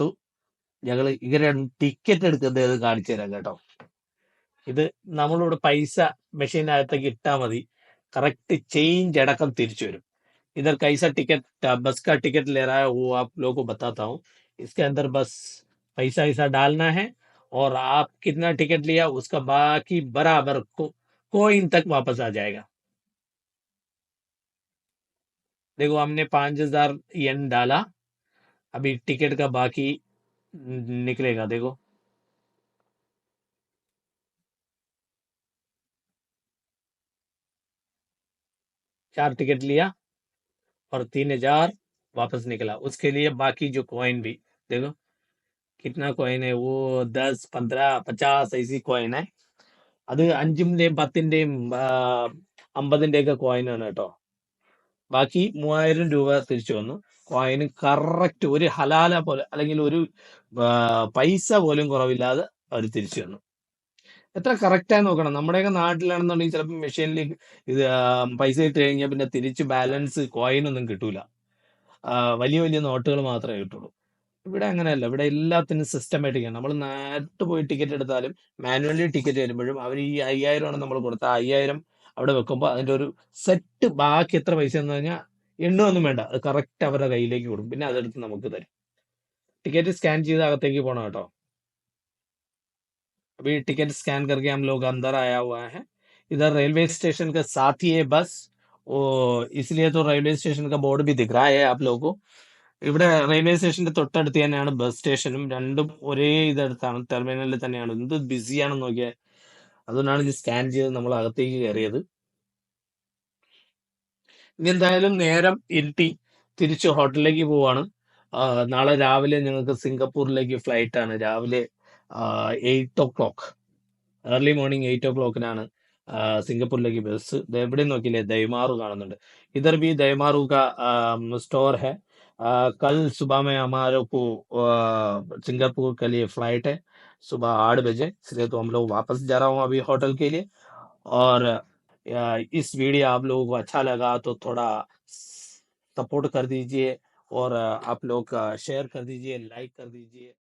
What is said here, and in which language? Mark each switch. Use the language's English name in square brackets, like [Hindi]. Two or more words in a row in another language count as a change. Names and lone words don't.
[Malayalam] ഞങ്ങൾ ഇങ്ങനെ ടിക്കറ്റ് എടുക്കുന്നത് കാണിച്ചു തരാം കേട്ടോ. ഇത് നമ്മളിവിടെ പൈസ മെഷീനകത്തേക്ക് ഇട്ടാൽ മതി, കറക്റ്റ് ചേഞ്ച് അടക്കം തിരിച്ചു വരും. [Hindi] इधर कैसा टिकट बस का टिकट ले रहा है वो आप लोगों को बताता हूँ. इसके अंदर बस पैसा ऐसा डालना है और आप कितना टिकट लिया उसका बाकी बराबर कोइन तक वापस आ जाएगा. देखो हमने 5000 येन डाला, अभी टिकट का बाकी निकलेगा. देखो चार टिकट लिया और 3000 वापस निकला. उसके लिए बाकी जो कॉइन भी देखो कितना कॉइन है, वो 10, 15, 50 ऐसी कॉइन है. [Malayalam] അത് 5-ന്റെയും 10-ന്റെയും 50-ന്റെ ഒക്കെ കോയിനാണ് കേട്ടോ. ബാക്കി 3000 രൂപ തിരിച്ചു വന്നു. കോയിന് കറക്റ്റ് ഒരു ഹലാല പോലെ അല്ലെങ്കിൽ ഒരു പൈസ പോലും കുറവില്ലാതെ അവർ തിരിച്ചു വന്നു. എത്ര കറക്റ്റായി നോക്കണം. നമ്മുടെയൊക്കെ നാട്ടിലാണെന്നുണ്ടെങ്കിൽ ചിലപ്പോൾ മെഷീനിൽ ഇത് പൈസ ഇട്ട് കഴിഞ്ഞാൽ പിന്നെ തിരിച്ച് ബാലൻസ് കോയിനൊന്നും കിട്ടൂല. വലിയ വലിയ നോട്ടുകൾ മാത്രമേ കിട്ടുള്ളൂ. ഇവിടെ അങ്ങനെയല്ല. ഇവിടെ എല്ലാത്തിനും സിസ്റ്റമാറ്റിക് ആണ്. നമ്മൾ നേരിട്ട് പോയി ടിക്കറ്റ് എടുത്താലും മാനുവലി ടിക്കറ്റ് വരുമ്പോഴും അവർ ഈ 5000 ആണ് നമ്മൾ കൊടുത്ത 5000 അവിടെ വെക്കുമ്പോൾ അതിന്റെ ഒരു സെറ്റ് ബാക്കി എത്ര പൈസ എന്ന് പറഞ്ഞാൽ എണ്ണൊന്നും വേണ്ട, അത് കറക്റ്റ് അവരുടെ കയ്യിലേക്ക് കൊടുക്കും. പിന്നെ അതെടുത്ത് നമുക്ക് തരും. [English] ticket scan [Malayalam] ചെയ്ത് അകത്തേക്ക് പോകണം കേട്ടോ. [Hindi] अभी टिकट स्कैन करके हम लोग अंदर आया हुआ है. इधर रेलवे स्टेशन के साथ ही है बस, इसलिए तो रेलवे स्टेशन का बोर्ड भी दिख रहा है आप लोगों को. [Malayalam] ഇവിടെ റെയിൽവേ സ്റ്റേഷന്റെ തൊട്ടടുത്ത് തന്നെയാണ് ബസ് സ്റ്റേഷനും. രണ്ടും ഒരേ ഇതടുത്താണ്, ടെർമിനലിൽ തന്നെയാണ്. എന്ത് ബിസിയാണെന്ന് നോക്കിയാൽ. അതുകൊണ്ടാണ് ഇത് സ്കാൻ ചെയ്ത് നമ്മൾ അകത്തേക്ക് കയറിയത്. ഇനി എന്തായാലും നേരം ഇരുട്ടി തിരിച്ച് ഹോട്ടലിലേക്ക് പോവാണ്. നാളെ രാവിലെ ഞങ്ങൾക്ക് സിംഗപ്പൂരിലേക്ക് ഫ്ലൈറ്റ് ആണ്. രാവിലെ 8 o'clock, [English] early morning [Malayalam] 8 o'clockനാണ് സിംഗപ്പൂരിലേക്ക് ബസ്. എവിടെ നോക്കിയില്ലേ ദൈമാറു കാണുന്നുണ്ട്. [Hindi] इधर भी दैमारू का स्टोर है. कल सुबह में हमारे को सिंगापुर के लिए फ्लाइट है सुबह 8 बजे, इसलिए तो हम लोग वापस जा रहा हूँ अभी होटल के लिए। और इस वीडियो आप लोगों को अच्छा लगा तो थोड़ा सपोर्ट कर दीजिए, और आप लोग शेयर कर दीजिए, लाइक कर दीजिए।